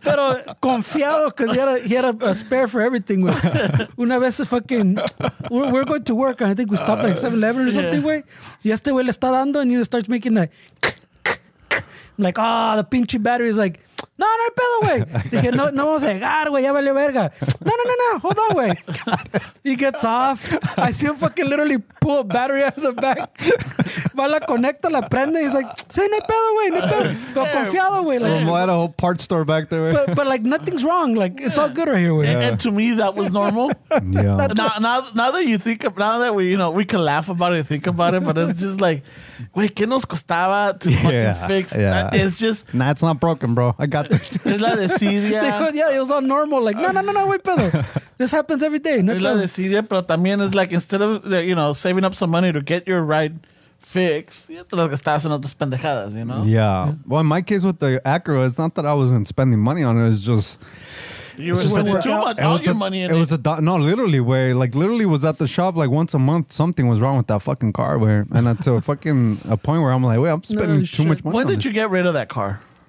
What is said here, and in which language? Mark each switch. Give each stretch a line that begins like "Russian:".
Spanish: Pero confiado,
English: because he had a spare for everything, güey.
Spanish: Una vez
English: fucking, we're going to work, and I think we stopped like 7-Eleven or something, güey.
Spanish: Y este güey le está dando,
English: and he starts making that. I'm like, the pinche battery is like,
Spanish: no hay pedo,
English: güey.
Spanish: Dije, no vamos a llegar, güey, ya valió verga.
English: No, hold on, güey. He gets off. I see him fucking literally pull a battery out of the back.
Spanish: Va, la conecta, la prende.
English: He's like,
Spanish: sí, no hay pedo, güey, no hay pedo. Pero confiado, güey. Like,
English: I had a whole part store back there, güey. But like, nothing's wrong. Like, it's all good right here, güey. And to me, that was normal. Yeah. Now that you think now that we can laugh about it and think about it, but it's just like, wait,
Spanish: ¿qué nos costaba
English: to fucking fix? Yeah. It's just... Nah, it's not broken, bro. I got this.
Spanish: Es la desidia.
English: Yeah, it was all normal. Like, no, wait, pedo. This happens every day. No
Spanish: es la desidia, pero también es like,
English: instead of, saving up some money to get your ride fixed,
Spanish: ya te las gastabas en otras pendejadas,
English: you know? Yeah. Well, in my case with the Acura, it's not that I wasn't spending money on it. It's just... You were spending too much, all your money in it. No, literally, where literally was at the shop like once a month. Something was wrong with that fucking car, where and to a point where I'm like, wait, I'm spending too much money. When did you get rid of that car?